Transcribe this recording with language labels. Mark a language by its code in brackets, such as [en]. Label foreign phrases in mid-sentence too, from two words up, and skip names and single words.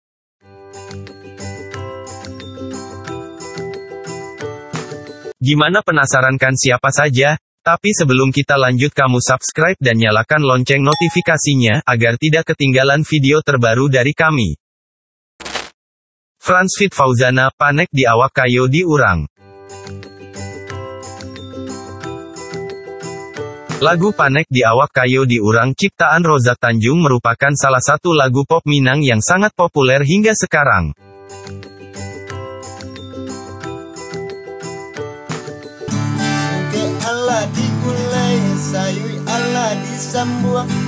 [id] Gimana, penasaran kan siapa saja? Tapi sebelum kita lanjut, kamu subscribe dan nyalakan lonceng notifikasinya, agar tidak ketinggalan video terbaru dari kami. Frans feat Fauzana, Panek di Awak Kayo di Urang. Lagu Panek di Awak Kayo di Urang ciptaan Rozak Tanjung merupakan salah satu lagu pop Minang yang sangat populer hingga sekarang. [min] Allah digulai, sayui Allah disambuang.